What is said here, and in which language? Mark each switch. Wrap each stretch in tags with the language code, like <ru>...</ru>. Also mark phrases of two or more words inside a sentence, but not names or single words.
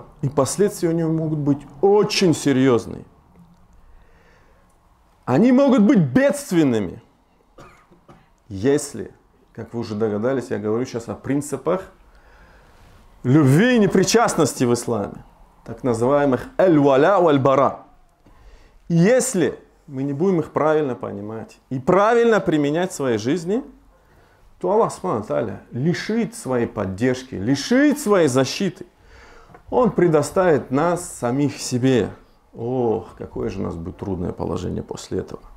<ru>И последствия у него могут быть очень серьезные. Они могут быть бедственными. Если, как вы уже догадались, я говорю сейчас о принципах любви и непричастности в исламе. Так называемых</ru> <ar>الولاء والبراء.</ar> <ru>Если мы не будем их правильно понимать и правильно применять в своей жизни, то Аллах</ru> <ar>سبحانه تعالى</ar> <ru>лишит своей поддержки, лишит своей защиты. Он предоставит нас самих себе. Ох, какое же у нас будет трудное положение после этого.</ru>